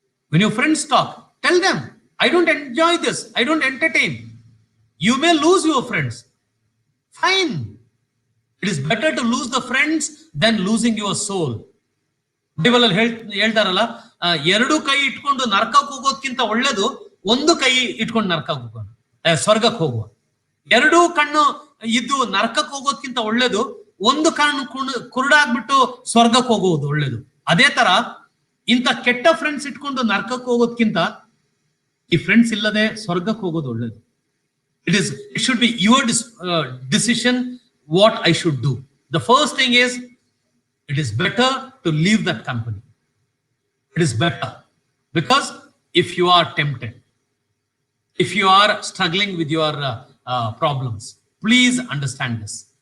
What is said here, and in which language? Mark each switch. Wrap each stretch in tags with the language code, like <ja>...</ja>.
<en>When your friends talk, tell them, I don't enjoy this, I don't entertain. You may lose your friends. Fine. It is better to lose the friends than losing your soul.</en> <kn>Bible ಅಲ್ಲಿ ಹೇಳ್ತಾರಲ್ಲ, ಎರಡು ಕೈ ಇಟ್ಕೊಂಡು ನರಕಕ್ಕೆ ಹೋಗೋದ್ಕಿಂತ ಒಳ್ಳೇದು ಒಂದು ಕೈ ಇಟ್ಕೊಂಡು ನರಕಕ್ಕೆ ಹೋಗೋಣ, ಸ್ವರ್ಗಕ್ಕೆ ಹೋಗುವ. ಎರಡೂ ಕಣ್ಣು ಇದ್ದು ನರಕಕ್ಕೆ ಹೋಗೋದ್ಕಿಂತ ಒಳ್ಳೇದು ಒಂದು ಕಣ್ಣು ಕುರುಡಾಗ್ಬಿಟ್ಟು ಸ್ವರ್ಗಕ್ಕೆ ಹೋಗುವುದು ಒಳ್ಳೇದು. ಅದೇ ತರ ಇಂಥ ಕೆಟ್ಟ ಫ್ರೆಂಡ್ಸ್ ಇಟ್ಕೊಂಡು ನರಕಕ್ಕೆ ಹೋಗೋದ್ಕಿಂತ ಈ ಫ್ರೆಂಡ್ಸ್ ಇಲ್ಲದೆ ಸ್ವರ್ಗಕ್ಕೆ ಹೋಗೋದು ಒಳ್ಳೇದು.</kn> <en>It should be your decision what I should do. The first thing is, it is better to leave that company. It is better, because if you are tempted, if you are struggling with your problems, please understand this.</en>